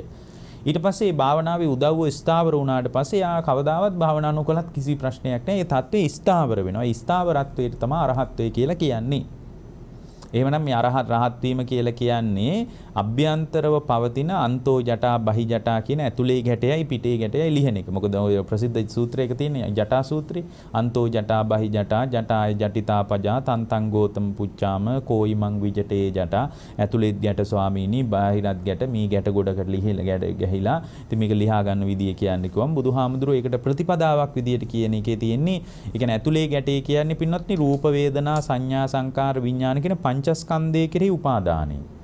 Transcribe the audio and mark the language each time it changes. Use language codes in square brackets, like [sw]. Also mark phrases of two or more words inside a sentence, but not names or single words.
[si] ඊට පස්සේ මේ භාවනාවේ උදව්ව ස්ථාවර වුණාට පස්සේ ආ කවදාවත් භාවනා නොකලත් කිසි ප්‍රශ්නයක් නැහැ. ඒ தත්ත්වය ස්ථාවර වෙනවා. ඒ ස්ථාවරත්වයට තමයි අරහත්ත්වය කියලා කියන්නේ. එහෙමනම් මේ රහත් වීම කියලා කියන්නේ අභ්‍යන්තරව පවතින [pi] අන්තෝ ජටා බහි ජටා [si] කියන ඇතුලේ ගැටයයි පිටේ ගැටයයි ලිහන එක. මොකද ඔය ප්‍රසිද්ධ සූත්‍රයක තියෙන ජටා සූත්‍රය. [pi] අන්තෝ ජටා බහි ජටා ජටාය ජටිතා පජා තන්තං ගෝතම පුච්චාම කෝයිමං විජටේ ජටා. [si] ඇතුලේ ගැට ස්වාමීනි බාහිරත් ගැට මේ ගැට ගොඩකට ගැහිලා. ඉතින් මේක ලියා ගන්න විදිය කියන්නේ කොහොම බුදුහාමුදුරුවෝ ඒකට ප්‍රතිපදාවක් විදියට කියන එකේ තියෙන්නේ. ඒ කියන්නේ ඇතුලේ ගැටේ කියන්නේ පින්වත්නි රූප වේදනා සංඥා සංකාර විඥාන කියන පංචස්කන්ධය කෙරෙහි උපාදානයි.